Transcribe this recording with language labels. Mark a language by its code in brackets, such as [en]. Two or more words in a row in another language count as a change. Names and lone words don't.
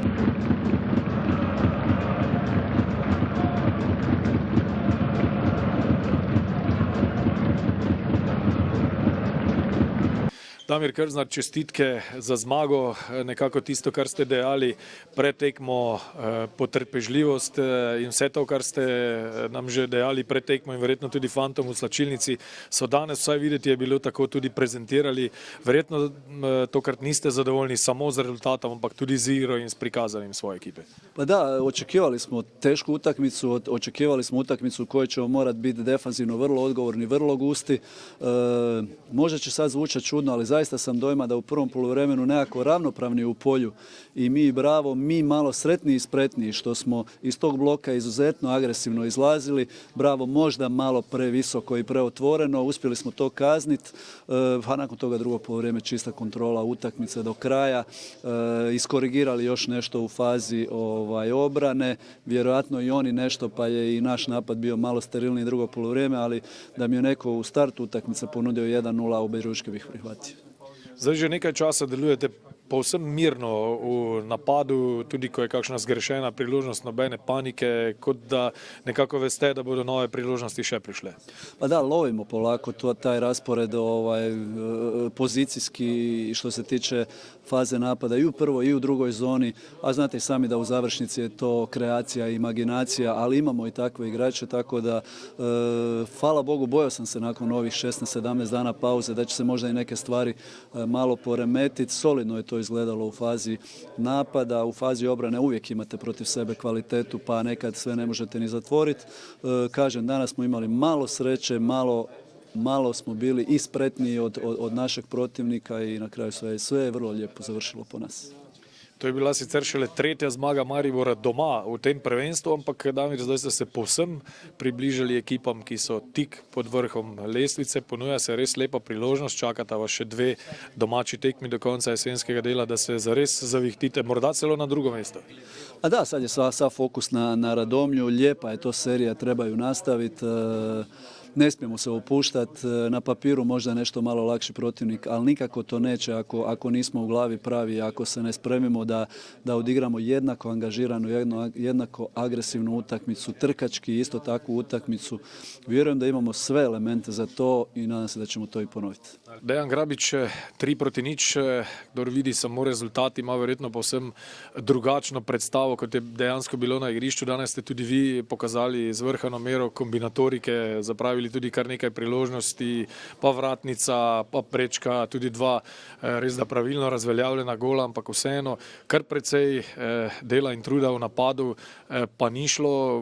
[sl] Damir Krznar, čestitke za zmago, nekako tisto, kar ste dejali pred tekmo, potrpežljivost in vse to, kar ste nam že dejali pred tekmo in verjetno tudi fantom v slačilnici, so danes vsaj videti je bilo tako tudi prezentirali. Verjetno tokrat niste zadovoljni samo z rezultatom, ampak tudi z igro in s prikazanjem svoje ekipe. [hr] Pa da, očekivali smo tešku utakmicu, očekivali smo utakmicu u kojoj ćemo morati biti defanzivno vrlo odgovorni, vrlo gusti. Možda će sad zvučati čudno, ali zaista sam dojma da u prvom poluvremenu nekako ravnopravni u polju i mi i Bravo, mi malo sretniji i spretniji što smo iz tog bloka izuzetno agresivno izlazili. Bravo možda malo previsoko i preotvoreno, uspjeli smo to kazniti, a nakon toga drugo poluvreme čista kontrola utakmice do kraja, iskorigirali još nešto u fazi obrane, vjerojatno i oni nešto, pa je i naš napad bio malo sterilniji drugo poluvreme, ali da mi je neko u startu utakmice ponudio 1-0, obe ručke bih prihvatio. [sl] Zdaj že nekaj časa delujete povsem mirno v napadu, tudi ko je kakšna zgrešena priložnost, nobene panike, kot da nekako veste, da bodo nove priložnosti še prišle. [hr] Pa da, lovimo polako taj raspored pozicijski što se tiče faze napada i u prvoj i u drugoj zoni, a znate i sami da u završnici je to kreacija i imaginacija, ali imamo i takve igrače, tako da hvala Bogu, bojao sam se nakon ovih 16-17 dana pauze da će se možda i neke stvari malo poremetiti. Solidno je to izgledalo u fazi napada, u fazi obrane uvijek imate protiv sebe kvalitetu, pa nekad sve ne možete ni zatvoriti. Kažem, danas smo imali malo sreće, malo smo bili i spretniji od našeg protivnika i na kraju sve je vrlo lijepo završilo po nas. [sl] To je bila sicer šele tretja zmaga Maribora doma v tem prvenstvu, ampak Damir, zdaj ste se povsem približali ekipam, ki so tik pod vrhom lestvice. Ponuja se res lepa priložnost, čakata vas še 2 domači tekmi do konca jesenskega dela, da se zares zavihtite, morda celo na drugo mesto. [hr] A da, sad je sav fokus na Radomlju, lijepa je to serija, treba ju nastaviti. Ne smijemo se opuštati, na papiru možda nešto malo lakši protivnik, ali nikako to neće ako nismo u glavi pravi, ako se ne spremimo da odigramo jednako angažiranu, jednako agresivnu utakmicu, trkački isto takvu utakmicu. Vjerujem da imamo sve elemente za to i nadam se da ćemo to i ponoviti. [sl] Dejan Grabič, 3-0, kdor vidi samo rezultat, ima verjetno povsem drugačno predstavo, kot je dejansko bilo na igrišču. Danes ste tudi vi pokazali zvrhano mero kombinatorike, zapravili tudi kar nekaj priložnosti, pa vratnica, pa prečka, tudi 2 res da pravilno razveljavljena gola, ampak vseeno kar precej dela in truda v napadu pa ni šlo.